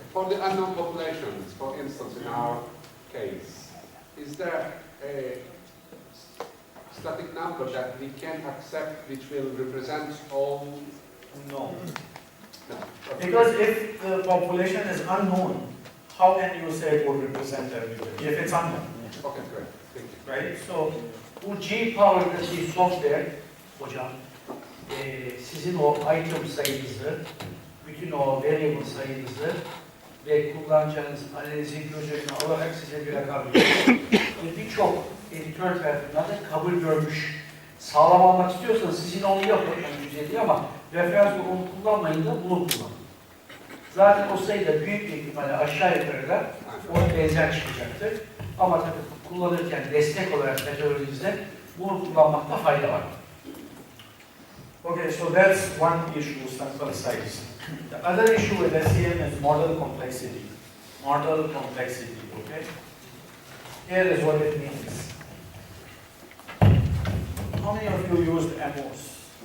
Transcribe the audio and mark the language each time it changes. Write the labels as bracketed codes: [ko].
[en] For the unknown populations, for instance, in our case, is there a static number that we can accept which will represent all? No. No. Because if the population is unknown, how can you say it will represent everybody if it's unknown? Okay, great. Thank you. Right? So, [tr] Bu G-Power'daki software, hocam, sizin o item sayınızı, bütün o variable sayınızı ve kullanacağınız analizi göz önüne alarak size bir rakam veriyor. Birçok editör tarafından da kabul görmüş. Sağlam almak istiyorsanız sizin onu yapın, güzel ama referans onu kullanmayın da bunu kullanın. Zaten o sayıda büyük bir ihtimalle aşağı yukarı da ona benzer çıkacaktır. Ama tabii kullanırken destek olarak metodolojide bunu kullanmakta fayda var. [en] okay, so that's one issue, sample size. The other issue with SEM is model complexity. Model complexity, okay? Here is what it means. How many of you used AMOS?